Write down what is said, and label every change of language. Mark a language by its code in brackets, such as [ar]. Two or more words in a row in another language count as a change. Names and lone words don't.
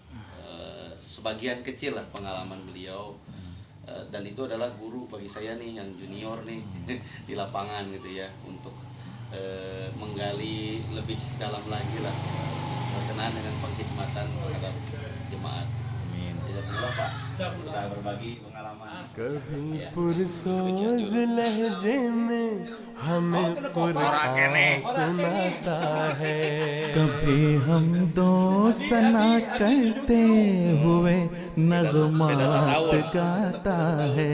[id] Sebagian kecil lah pengalaman beliau, dan itu adalah guru bagi saya nih yang junior nih di lapangan gitu ya, untuk menggali lebih dalam lagi lah berkenaan dengan pengkhidmatan terhadap jemaat. Amin. Jazakumullah Pak sudah berbagi pengalaman. [ur] کبھی پرسوز لہجے میں ہمیں قرآن سناتا ہے, کبھی ہم دو ثنا کرتے ہوئے نغمات گاتا ہے,